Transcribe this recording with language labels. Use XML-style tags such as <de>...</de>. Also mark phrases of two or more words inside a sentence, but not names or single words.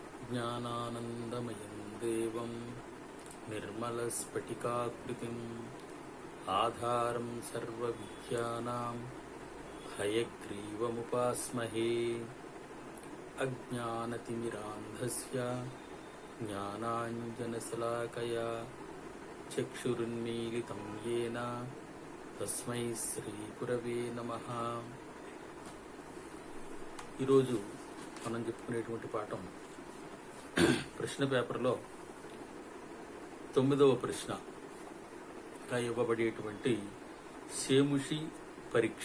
<sa>ज्ञानानन्दमयं देवं निर्मलस्फटिकाकृतिम् आधारं सर्वविद्यानां हयग्रीवमुपास्महे। अज्ञानतिमिरान्धस्य ज्ञानाञ्जनशलाकया चक्षुरुन्मीलितं येन तस्मै శ్రీగురవే నమః।</sa> <te>ఈరోజు మనం చెప్పుకునేటువంటి పాఠం ప్రశ్న పేపర్లో 9వ ప్రశ్నగా ఇవ్వబడేటువంటి సేముషి పరీక్ష.</te>